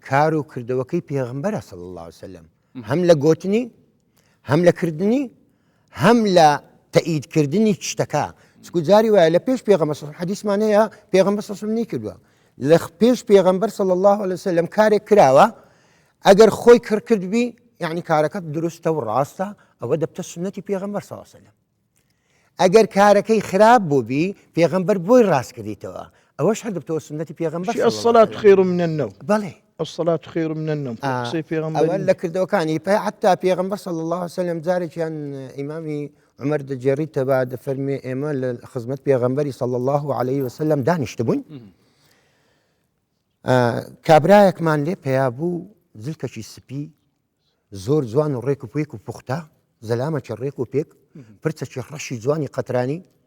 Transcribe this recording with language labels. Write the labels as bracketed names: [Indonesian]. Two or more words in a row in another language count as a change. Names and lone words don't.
[Central Kurdish] کار و کردەوەکەی پێغەمبەرە [Arabic] صلی الله عليه وسلم [Central Kurdish] هەم لە گوتنی هەم لە کردنی هەم لە تەئیدکردنی شتەکە چکو جاری وایە لە پێش پێغەمبەر حەدیثمان هەیە پێغەمبەر [Arabic] صلی الله عليه وسلم [Central Kurdish] نەیکردووە لە پێش پێغەمبەر [Arabic] صلی الله عليه وسلم [Central Kurdish] کارێک کراوە ئەگەر خۆی کردبی یعنی کارەکەت دروستە و ڕاستە ئەوە دەبتە سنەتی پێغەمبەر [Arabic] صلی الله عليه وسلم [Central Kurdish] ئەگەر کارەکەی خراپ بووبی پێغەمبەر بۆی ڕاست کردیتەوە ئەوەش هەر دەبتەوە سنەتی پێغەمبەر [Arabic] الصلاة خير من النوم [Central Kurdish] بەڵێ [Arabic] الصلاة خير من النوم [Central Kurdish] ئەوە لە کردەوەکانی حتا پێغەمبەر [Arabic] صلی الله عليه وسلم [Central Kurdish] جارێکیان ئیمامی عمەر دەجێڕیتە با دەفەرمێ ئێمە لە خزمەت پێغەمبەری [Arabic] صلی الله عليه وسلم [Central Kurdish] دانیشتبووین کابرایەکمان لێ پێیا بوو زلکەکی سپی زۆر جوان و ڕێک و پێک و پوختە زەلامەکی ڕێک و پێک پرچەکی ڕەشی جوانی قەترانی